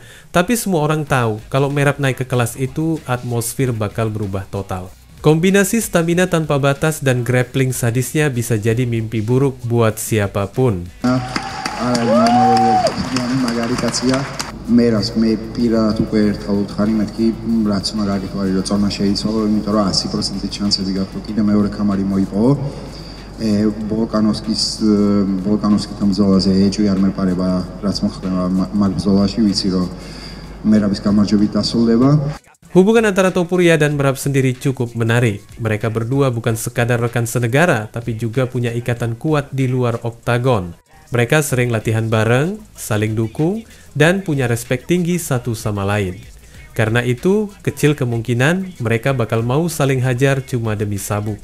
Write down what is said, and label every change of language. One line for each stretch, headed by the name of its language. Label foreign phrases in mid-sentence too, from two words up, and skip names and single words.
Indonesian: Tapi semua orang tahu, kalau Merab naik ke kelas itu, atmosfer bakal berubah total. Kombinasi stamina tanpa batas dan grappling sadisnya bisa jadi mimpi buruk buat siapapun.
Georgian: Merabs მე პირადად უკვე ერთხელ ვთხარი მეთქი რაც მაგარი თუ არის რომ წონა შეიცვალო იმიტომ რომ 100% შანსები გაქვს რომ კიდე მეორე კამარი მოიპოვო ვოლკანოვსკთან ბრძოლაზე ეჭვი არ მეპარება რაც მოხდება მაგ ბრძოლაში ვიცი რომ Merabs გამარჯვებით დასრულდება.
Indonesian: Hubungan antara Topuria dan Merab sendiri cukup menarik. Mereka berdua bukan sekadar rekan senegara, tapi juga punya ikatan kuat di luar oktagon. Mereka sering latihan bareng, saling dukung, dan punya respek tinggi satu sama lain. Karena itu, kecil kemungkinan mereka bakal mau saling hajar cuma demi sabuk.